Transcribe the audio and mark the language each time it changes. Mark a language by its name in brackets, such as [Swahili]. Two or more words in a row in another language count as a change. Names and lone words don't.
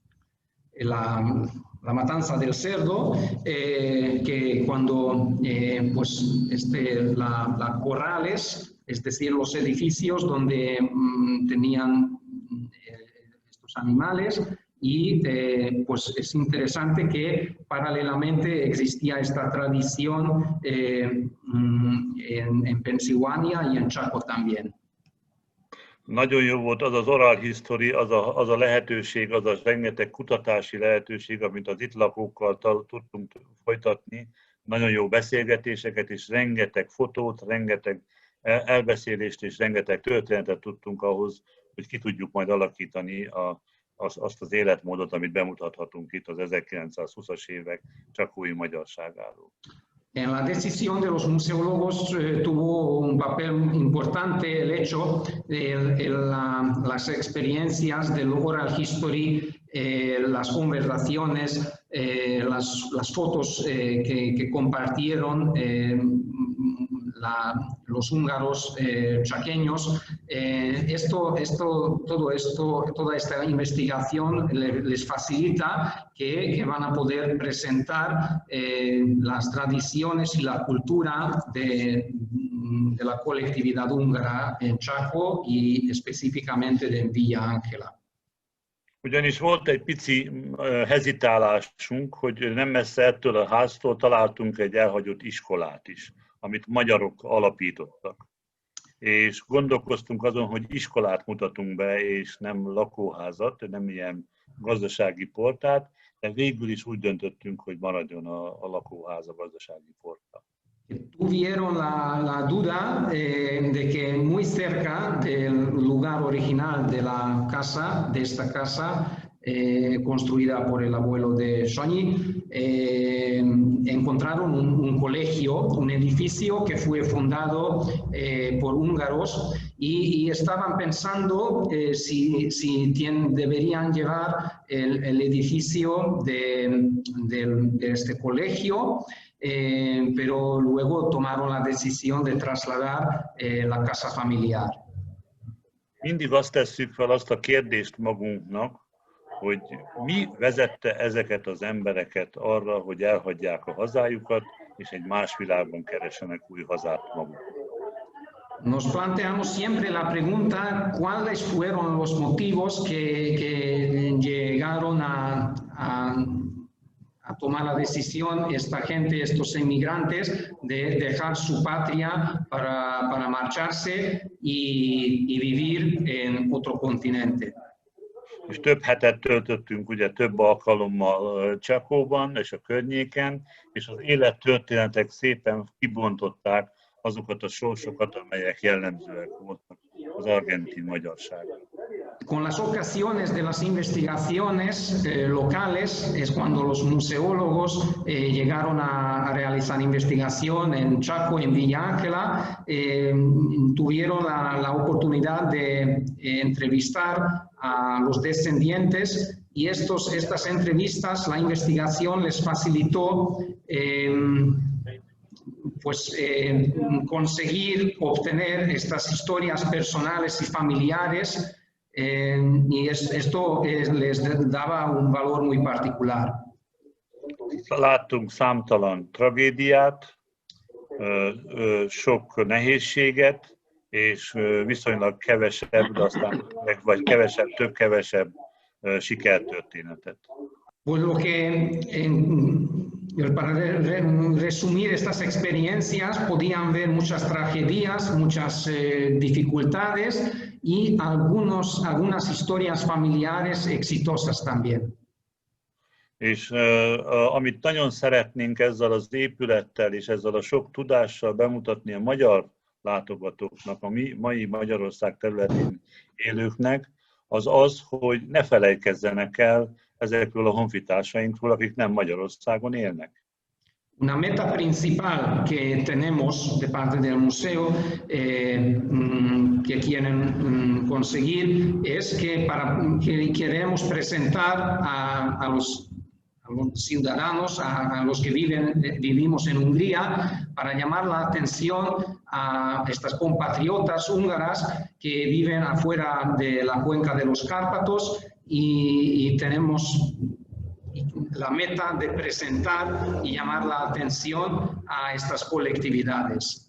[Spanish] matanza del cerdo, que cuando pues la corrales, es decir, los edificios donde tenían estos animales, y pues es interesante que paralelamente existía esta tradición en Pensilvania y en Chaco también. [Hungarian] Nagyon jó volt az az [English] oral history, [Hungarian] az a lehetőség, az a rengeteg kutatási lehetőség, amit az itt lakókkal tudtunk folytatni. Nagyon jó beszélgetéseket és rengeteg fotót, rengeteg elbeszélést és rengeteg történetet tudtunk ahhoz, hogy ki tudjuk majd alakítani azt az életmódot, amit bemutathatunk itt az 1920-as évek csakói magyarságáról. [Spanish] En la decisión de los museólogos tuvo un papel importante el hecho de las experiencias del [English] oral history, [Spanish] las conversaciones, las fotos que compartieron los húngaros chaqueños. Toda esta investigación les facilita que van a poder presentar las tradiciones y la cultura de la colectividad húngara en Chaco y específicamente de Villa Ángela. [Hungarian] Ugyanis volt egy pici hezitálásunk, hogy nem messze ettől a háztól találtunk egy elhagyott iskolát is, amit magyarok alapítottak. És gondolkoztunk azon, hogy iskolát mutatunk be, és nem lakóházat, nem ilyen gazdasági portát, de végül is úgy döntöttünk, hogy maradjon a lakóház, a gazdasági portá. [Spanish] Tuvieron la duda de que muy cerca del lugar original de la casa, de esta casa, construida por el abuelo de Sonyi, encontraron un colegio, un edificio que fue fundado por húngaros y estaban pensando si deberían llevar el edificio de este colegio, pero luego tomaron la decisión de trasladar la casa familiar. [Hungarian] Mindig azt tesszük fel azt a kérdést magunknak, hogy mi vezette ezeket az embereket arra, hogy elhagyják a hazájukat, és egy más világban keresenek új hazát maguknak. [Spanish] Nos planteamos siempre la pregunta, ¿cuáles fueron los motivos que llegaron a tomar la decisión esta gente, estos inmigrantes, de dejar su patria para marcharse y vivir en otro continente? [Hungarian] És több hetet töltöttünk ugye több alkalommal Csakóban és a környéken, és az élettörténetek szépen kibontották azokat a sorsokat, amelyek jellemzőek voltak az argentin magyarságra. [Spanish] Con las ocasiones de las investigaciones locales es cuando los museólogos llegaron a realizar investigación en Chaco, en Villa Ángela, tuvieron la oportunidad de entrevistar a los descendientes y estas entrevistas, la investigación les facilitó conseguir obtener estas historias personales y familiares y esto les daba un valor muy particular. [Hungarian] Láttunk számtalan tragédiát, sok nehézséget, és viszonylag kevesebb, de aztán vagy több-kevesebb sikertörténetet. [Spanish] Pues lo que, para resumir estas experiencias, podían ver muchas tragedias, muchas dificultades y algunas historias familiares exitosas también. [Hungarian] És amit nagyon szeretnénk ezzel az épülettel és ezzel a sok tudással bemutatni a magyar látogatóknak, a mai Magyarország területén élőknek, az az, hogy ne felejtkezzenek el ezekről a honfitársainkról, akik nem Magyarországon élnek. [Spanish] Una meta principal que tenemos de parte del museo que quieren conseguir es que queremos presentar a los ciudadanos, a los que vivimos en Hungría, para llamar la atención a estas compatriotas húngaras que viven afuera de la cuenca de los Cárpatos y tenemos la meta de presentar y llamar la atención a estas colectividades.